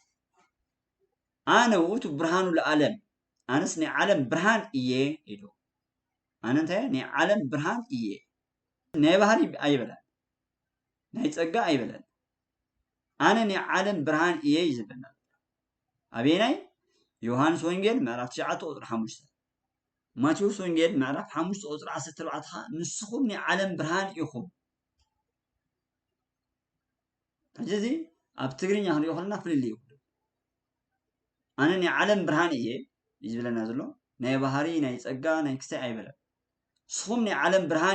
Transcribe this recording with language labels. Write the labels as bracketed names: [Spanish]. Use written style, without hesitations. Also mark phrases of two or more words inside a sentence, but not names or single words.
[Geez] ኣነ ውእቱ ብርሃኑ ለዓለም [Tigrinya] ኣነስ ናይ ዓለም ብርሃን እየ ኢሉ ኣነ እንታይ ናይ ዓለም ብርሃን እየ ናይ ባህሪ ኣይበላን ናይ ጸጋ ኣይበላን ኣነ ናይ ዓለም ብርሃን እየ ይዝብለና ኣበየናይ ዮሐንስ ወንጌል ምዕራፍ 9 ቁጥር 5 ማቴዎስ ወንጌል ምዕራፍ 5 ቁጥር 14 ንስኹም ናይ ዓለም ብርሃን ኢኹም ሕጂ ኣብ ትግርኛ ክንሪኦ ከለና ፍልል እዩ ኣነ ናይ ዓለም ብርሃን እየ ይዝብለና ዘሎ ናይ ባህሪ ናይ ጸጋ ናይ ክሳይ ኣይበለን ንስኹም ናይ ዓለም ብርሃን